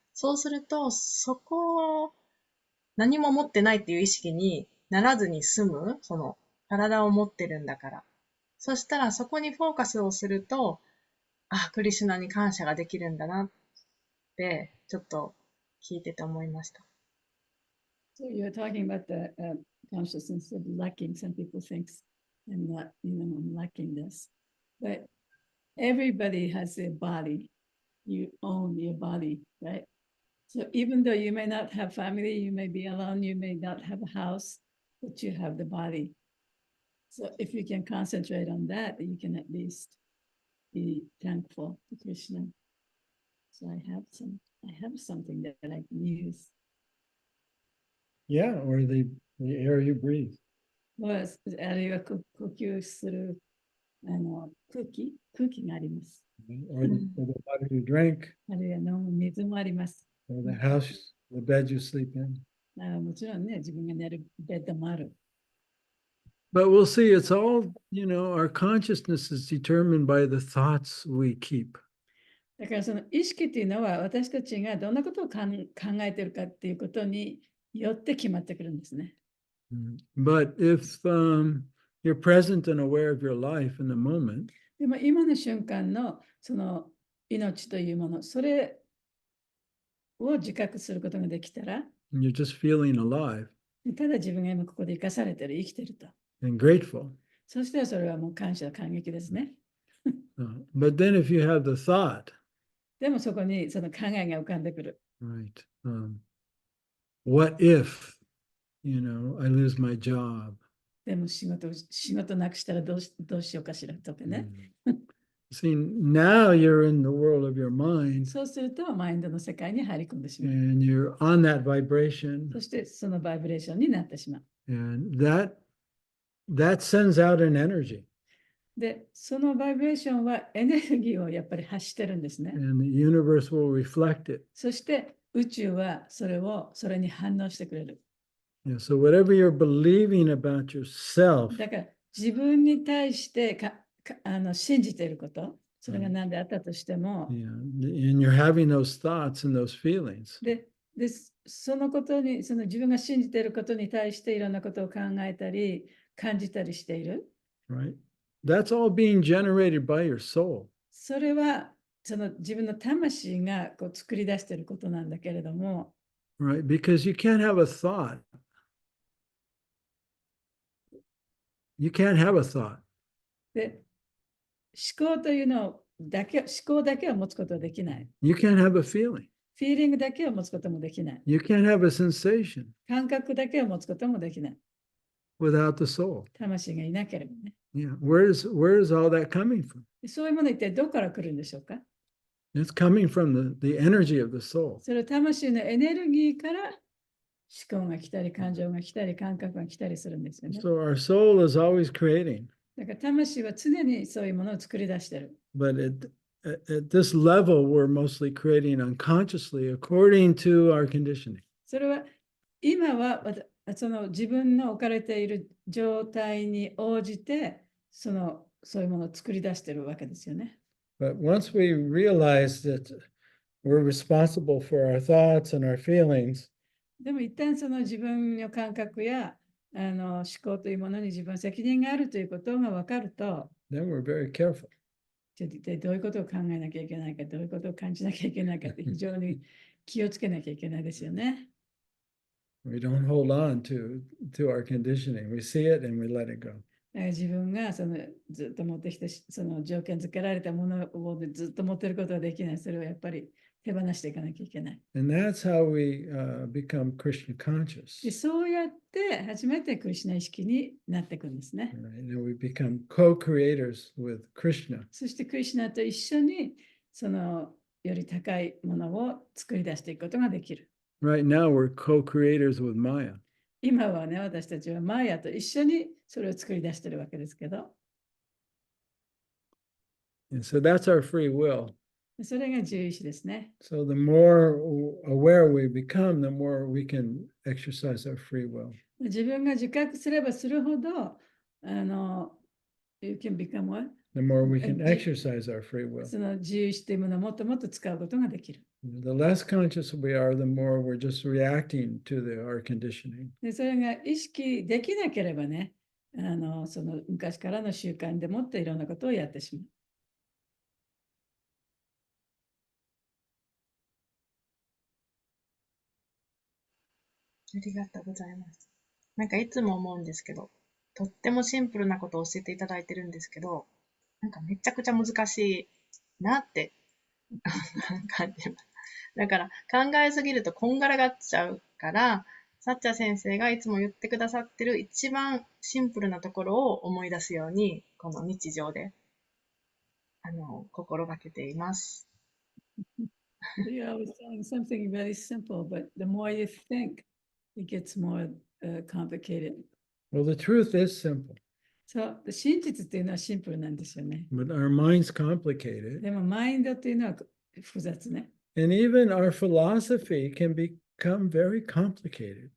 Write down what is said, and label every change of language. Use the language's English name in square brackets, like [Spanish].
[Japanese] そうすると、そこを何も持ってないっていう意識にならずに済む、その体を持ってるんだから。そしたらそこにフォーカスをすると、クリシュナに感謝ができるんだなって、ちょっと聞いてて思いました。 [English] So you're talking about the consciousness of lacking. Some people think I'm not, I'm lacking this. But everybody has a body. You own your body, right? So even though you may not have family, you may be alone, you may not have a house, but you have the body. So if you can concentrate on that, you can at least be thankful to Krishna. So I have something that I can use. Yeah, or the air you breathe. [Japanese] あるいは呼吸する空気があります。 [English] Or the water you drink. [Japanese] あるいは飲む水もあります。 [English] Or the house, the bed you sleep in. [Japanese] もちろんね、自分が寝るベッドもある。 [English] But we'll see, it's all, our consciousness is determined by the thoughts we keep. [Japanese] だからその意識っていうのは私たちがどんなことを考えているかっていうことによって決まってくるんですね。 [English] But if you're present and aware of your life in the moment, [Japanese] でも今の瞬間のその命というもの、それを自覚することができたら、 [English] you're just feeling alive [Japanese] ただ自分が今ここで生かされてる、生きてると。 [English] and grateful. [Japanese] そしたらそれはもう感謝、感激ですね。 [English] But then if you have the thought, [Japanese] でもそこにその考えが浮かんでくる。 [English] right, what if, I lose my job? [Japanese] でも仕事なくしたらどうしようかしらとかね。 [English] See, now you're in the world of your mind [Japanese] そうするとマインドの世界に入り込んでしまう。 [English] and you're on that vibration. [Japanese] そしてそのバイブレーションになってしまう。 [English] And that sends out an energy. [Japanese] で、そのバイブレーションはエネルギーをやっぱり発してるんですね。 [English] And the universe will reflect it. [Japanese] そして宇宙はそれに反応してくれる。 [English] Yeah, so whatever you're believing about yourself, [Japanese] だから自分に対して信じていること、それが何であったとしても、 [English] and you're having those thoughts and those feelings. [Japanese] でそのことに、その自分が信じていることに対していろんなことを考えたり、感じたりしている。 [English] Right? That's all being generated by your soul. [Japanese] それはその自分の魂が作り出していることなんだけれども、 [English] right? Because you can't have a thought. You can't have a thought. [Japanese] で、思考というのだけ、思考だけを持つことはできない。 [English] You can't have a feeling. [Japanese] フィーリングだけを持つこともできない。 [English] You can't have a sensation [Japanese] 感覚だけを持つこともできない。 [English] without the soul. [Japanese] 魂がいなければね。 [English] Yeah. Where is all that coming from? [Japanese] そういうものは一体どこから来るんでしょうか？ [English] It's coming from the energy of the soul. [Japanese] それは魂のエネルギーから思考が来たり、感情が来たり、感覚が来たりするんですよね。 [English] So our soul is always creating. [Japanese] だから魂は常にそういうものを作り出してる。 [English] But at this level, we're mostly creating unconsciously according to our conditioning. [Japanese] それは今はその自分の置かれている状態に応じてそういうものを作り出してるわけですよね。 [English] But once we realize that we're responsible for our thoughts and our feelings, [Japanese] でも一旦その自分の感覚や思考というものに自分の責任があるということが分かると、 [English] then we're very careful. [Japanese] 一体どういうことを考えなきゃいけないか、どういうことを感じなきゃいけないかって非常に気をつけなきゃいけないですよね。 [English] We don't hold on to our conditioning. We see it and we let it go. [Japanese] だから自分がずっと持ってきたその条件付けられたものをずっと持っていることはできない。それをやっぱり手放していかなきゃいけない。 [English] And that's how we become Krishna [Japanese] で [English] conscious. [Japanese] そうやって初めてクリシュナ意識になっていくんですね。 [English] Right? And we become co-creators with Krishna. [Japanese] そしてクリシュナと一緒により高いものを作り出していくことができる。 [English] Right now, we're co-creators with Maya. [Japanese] 今はね、私たちはマーヤと一緒にそれを作り出しているわけですけど、 [English] And so that's our free will. [Japanese] それが自由意志ですね。 [English] So the more aware we become, the more we can exercise our free will. [Japanese] 自分が自覚すればするほど、 [English] you can become what? The more we can exercise our free will. [Japanese] その自由意志というものをもっともっと使うことができる。 [English] The less conscious we are, the more we're just reacting to our conditioning. [Japanese] でそれが意識できなければね、昔からの習慣でもっていろんなことをやってしまう。ありがとうございます。なんかいつも思うんですけど、とってもシンプルなことを教えていただいてるんですけど、なんかめちゃくちゃ難しいなって感じます。だから考えすぎるとこんがらがっちゃうから、サッチャ先生がいつも言ってくださってる一番シンプルなところを思い出すように、この日常で心がけています。 [English] Yeah, I was saying something very simple, but the more you think, it gets more complicated. Well, the truth is simple, [Japanese] そう、真実っていうのはシンプルなんですよね。 [English] but our minds complicate it. [Japanese] でもマインドっていうのは複雑ね。 [English] And even our philosophy can become very complicated.